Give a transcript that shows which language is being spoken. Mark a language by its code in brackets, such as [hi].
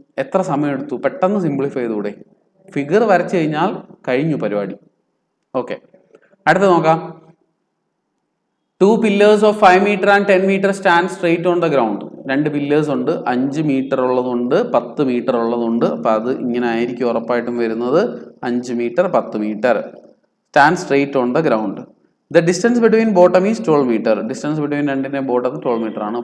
[ml] എത്ര സമയം എടുത്തു, പെട്ടെന്ന് സിംപ്ലിഫൈ ചെയ്തൂടെ. ഫിഗർ വരച്ചു കഴിഞ്ഞാൽ കഴിഞ്ഞു പരിപാടി. ഓക്കെ, അടുത്ത് നോക്കാം. [en] 2 pillars of 5 meter and 10 meter stand straight on the ground. [ml] 2 pillars ഉണ്ട്, 5 മീറ്റർ ഉള്ളതുണ്ട്, 10 മീറ്റർ ഉള്ളതുണ്ട്. അപ്പൊ അത് ഇങ്ങനെ ആയിരിക്കും ഉറപ്പായിട്ടും വരുന്നത്. 5 metre, 10 metre. [en] Stand straight on the ground. The distance between bottom is 12 meter. [ml] Distance between രണ്ടിന്റെ ബോട്ടം 12 മീറ്റർ ആണ്.